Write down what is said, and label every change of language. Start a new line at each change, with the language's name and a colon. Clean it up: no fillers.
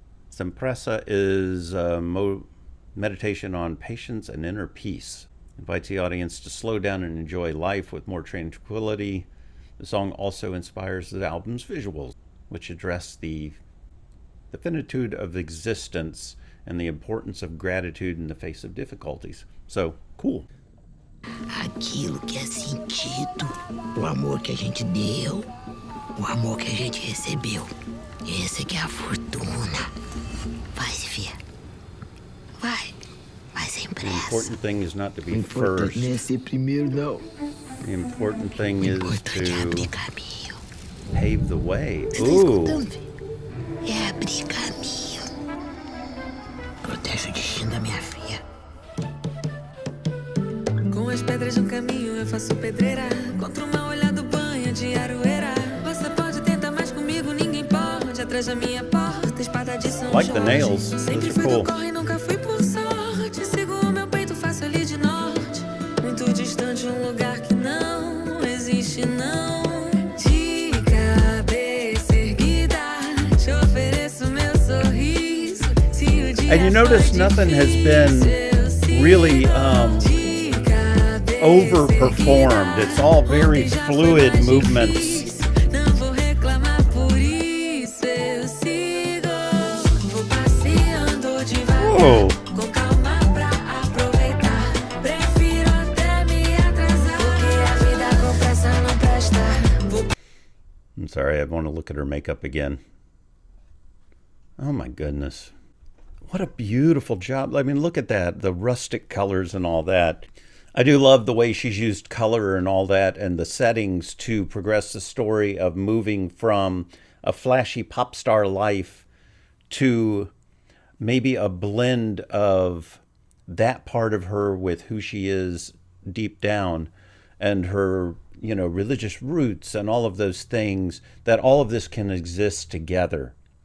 English: Sem Pressa is meditation on patience and inner peace. Invites the audience to slow down and enjoy life with more tranquility. The song also inspires the album's visuals, which address the the finitude of existence, and the importance of gratitude in the face of difficulties. So, cool.
Portuguese: Aquilo que é sentido, o amor que a gente deu, o amor que a gente recebeu. Esse que é a fortuna. Vai, Fia. Vai sem pressa.
English: The important thing is not to be first.
Portuguese: Não é ser primeiro, não.
English: The important thing is to
Portuguese: abrir caminho.
English: pave the way.
Portuguese: Ooh. É abrir caminho. Protege o destino da minha filha. Com as pedras de caminho eu faço pedreira. Contra uma olhada banha de aroeira. Você pode tentar mais comigo, ninguém pode. Atrás da minha porta, espada de São
English: Like the
Portuguese: Jorge.
English: nails.
Portuguese: Sempre fui do corre, nunca fui por sorte. Sigo o meu peito, faço ali de norte. Muito distante, lugar que não existe, não. De cabeça erguida, te ofereço meu sorriso. Se o dia
English: And you notice nothing has been really overperformed. It's all very fluid movements.
Portuguese: Não vou reclamar por isso, eu sigo. Vou passeando devagar. Whoa. Com calma pra aproveitar. Prefiro até me atrasar. Porque a vida com pressa não presta.
English: I'm sorry, I want to look at her makeup again. Oh my goodness. What a beautiful job. I mean, look at that, the rustic colors and all that. I do love the way she's used color and all that and the settings to progress the story of moving from a flashy pop star life to maybe a blend of that part of her with who she is deep down and her, you know, religious roots and all of those things, that all of this can exist together.